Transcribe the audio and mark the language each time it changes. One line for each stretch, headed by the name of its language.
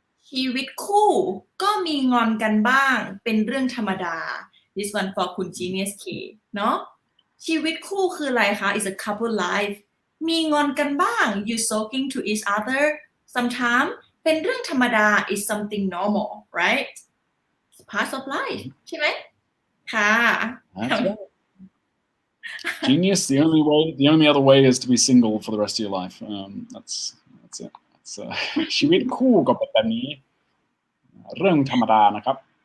Thai: ชีวิตคู่ก็มีงอนกันบ้างเป็นเรื่องธรรมดา
English: This one for
Thai: คุณ Genius K เนาะชีวิตคู่คืออะไรคะ
English: Is a couple life
Thai: มีงอนกันบ้าง
English: You sulking to each other sometimes
Thai: เป็นเรื่องธรรมดา
English: is something normal right It's part of life
Thai: ใช่ไหมค่ะ
English: That's right. Genius. The only other way is to be single for the rest of your life. That's it.
Thai: ชีวิตคู่ก็เป็นแบบนี้เรื่องธรรมดานะครับ